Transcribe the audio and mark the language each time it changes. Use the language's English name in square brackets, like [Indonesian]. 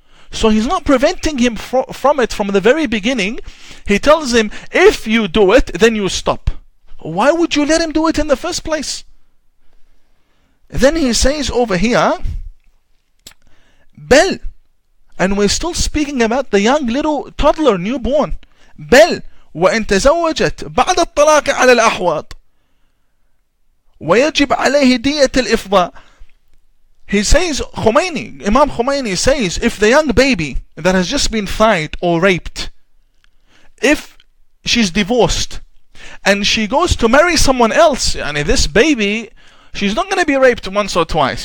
[English] So he's not preventing him from it from the very beginning. He tells him, if you do it, then you stop. Why would you let him do it in the first place? Then he says over here, بل, and we're still speaking about the young little toddler, newborn. [Arabic] بل وإن تزوجت بعد الطلاق على الأحوط ويجب عليه دية الإفضاء. [English] He says, Imam Khomeini says, if the young baby that has just been thied or raped, if she's divorced and she goes to marry someone else, this baby, she's not going to be raped once or twice.